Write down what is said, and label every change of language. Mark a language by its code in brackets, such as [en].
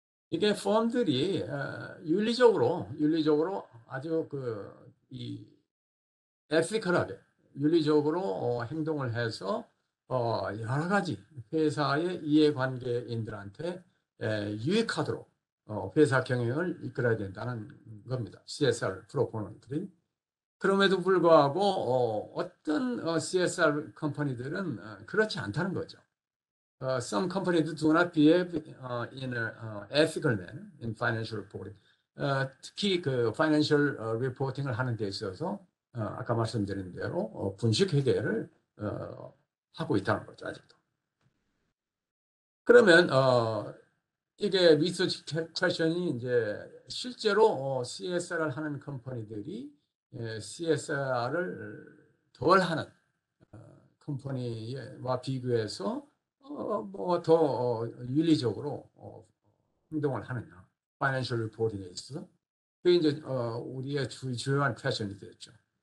[ko] 이게 펌들이 윤리적으로 아주 이 에티컬하게 윤리적으로 행동을 해서 여러 가지 회사의 이해관계인들한테 유익하도록 회사 경영을 이끌어야 된다는 겁니다. CSR 프로포넌트들이. 그럼에도 불구하고 어떤 CSR 컴퍼니들은 그렇지 않다는 거죠. [en] Some companies do not behave in an ethical manner in financial reporting. [ko] 특히 그 financial reporting을 하는 데 있어서 아까 말씀드린 대로 분식 회계를 하고 있다는 거죠, 아직도. 그러면 이게 리서치 퀘션이 이제 실제로 CSR을 하는 컴퍼니들이 CSR을 덜 하는 컴퍼니와 비교해서 뭐 더 윤리적으로 행동을 하느냐, 파이낸셜 리포팅에 있어서 그게 이제 우리의 주요한 퀘션이 되었죠.